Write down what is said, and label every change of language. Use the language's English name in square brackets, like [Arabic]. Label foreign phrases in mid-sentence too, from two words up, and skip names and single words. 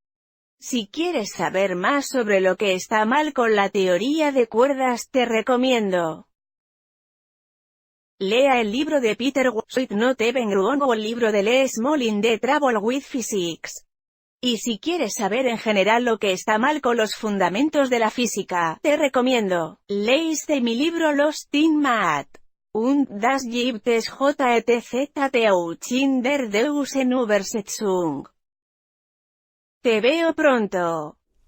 [Spanish] Si quieres saber más sobre lo que está mal con la teoría de cuerdas te recomiendo lea el libro de Peter Waite Not Even Wrong o el libro de Lee Smolin de Trouble with Physics. Y si quieres saber en general lo que está mal con los fundamentos de la física, te recomiendo, lees de mi libro Lost in Math. [German] Und das gibt es JETZ in der Deusen Übersetzung. [Spanish] Te veo pronto.